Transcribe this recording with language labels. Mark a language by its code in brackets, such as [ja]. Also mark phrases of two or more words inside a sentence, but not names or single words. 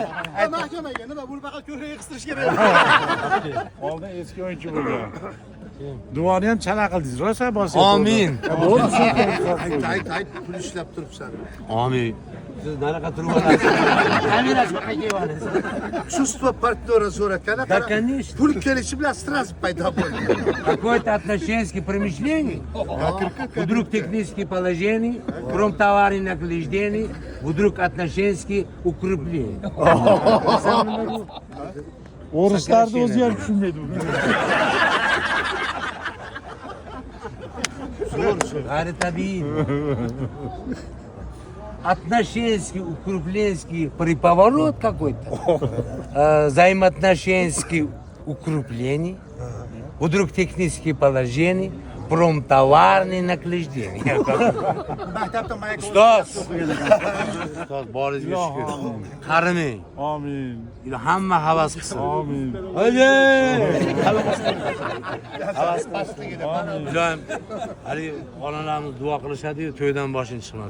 [uz] Mahkamaga nima buni faqat ko'kragiga qistirish kerak. Oldin eski o'yinchi bo'lgan. Duoni ham chala qildingiz, rosa bosyapti. Amin. Ayt, pul ishlab turibsan. Amin. Siz nariyoqqa turib olasiz. Kamerachi qayerga olasiz? [ru] Чувство партнера so'rakana. Да, конечно. [uz] Pul kelishi bilan stress paydo bo'ldi. [ru] Какое-то отношенческие промышлений, вдруг технические положения, промтоварные награждения, вдруг отношенческие укрепления. [uz] O'rislarni o'zi ham tushunmaydi buni. Гайри табиин. [ru] Отношенческий, укрепленский поворот какой-то, взаимоотношенческие укрепления, вдруг технические положения, промтоварные наклаждения. [uz] Ustoz, boringizga shukr. Qarimang. Amin. Hamma havas qilsin. Amin. Ilohim, haligi onalarimiz duo qilishadi-yu, to'ydan boshing chiqmas.